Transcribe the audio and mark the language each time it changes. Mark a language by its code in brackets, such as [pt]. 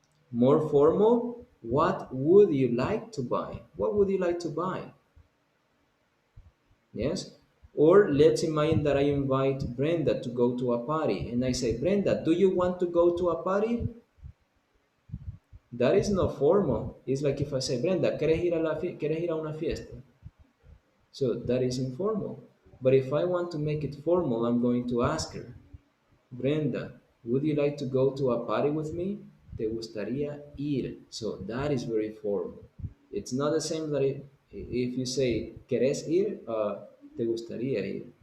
[en] More formal, what would you like to buy? What would you like to buy? Yes? Or let's imagine that I invite Brenda to go to a party and I say, Brenda, do you want to go to a party? That is not formal. It's like if I say, Brenda, [es] ¿quieres ir a una fiesta? [en] So that is informal. But if I want to make it formal, I'm going to ask her, Brenda, would you like to go to a party with me? [es] ¿Te gustaría ir? [en] So that is very formal. It's not the same that if you say, [es] ¿querés ir? ¿Te gustaría ir?